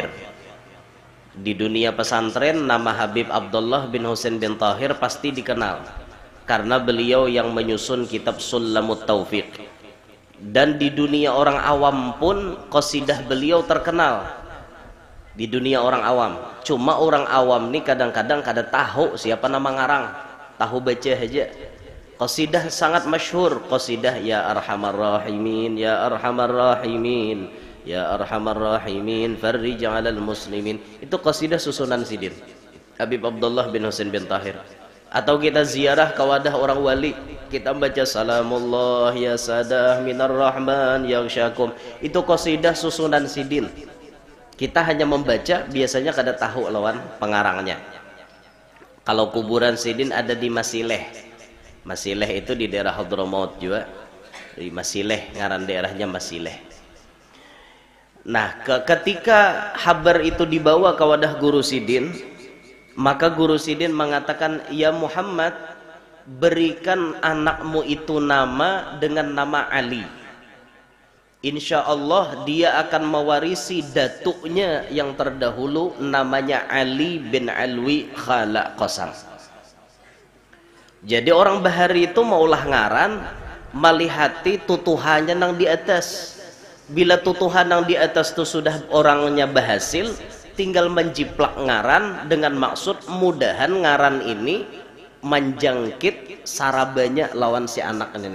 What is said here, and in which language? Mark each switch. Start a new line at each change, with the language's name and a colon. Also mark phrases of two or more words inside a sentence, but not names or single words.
Indonesian: Di dunia pesantren nama Habib Abdullah bin Hussein bin Tahir pasti dikenal karena beliau yang menyusun kitab Sulamut Taufiq. Dan di dunia orang awam pun qasidah beliau terkenal. Di dunia orang awam, cuma orang awam nih kadang-kadang
Banjar: kada tahu siapa nama ngarang,
Indonesian: tahu baca aja. Qasidah sangat masyhur, qasidah
Arabic: يا أرحم الراحمين يا أرحم الراحمين يا أرحم الراحمين فرج على المسلمين.
Indonesian: Itu qasidah susunan Sidin Habib Abdullah bin Hussein bin Tahir. Atau kita ziarah ke wadah orang wali, kita baca
Arabic: سلام الله يا سادة من الرحمن يغشاكم.
Indonesian: Itu qasidah susunan Sidin. Kita hanya membaca, biasanya
Banjar: kada tahu lawan pengarangnya.
Indonesian: Kalau kuburan Sidin ada di Masileh. Masileh itu di daerah Hadramaut juga. Di Masileh,
Banjar: ngaran daerahnya Masileh.
Indonesian: Nah, ketika kabar itu dibawa ke wadah guru Sidin, maka guru Sidin mengatakan, ya Muhammad, berikan anakmu itu nama dengan nama Ali. Insya Allah dia akan mewarisi datuknya yang terdahulu, namanya Ali bin Alwi Khala Qasam.
Banjar: Jadi orang bahari itu maulah ngaran melihati tutuhannya nang di atas. Bila tutuhan nang di atas itu sudah orangnya berhasil, tinggal menjiplak ngaran dengan maksud mudahan ngaran ini menjangkit sarabanya lawan si anak ini nih.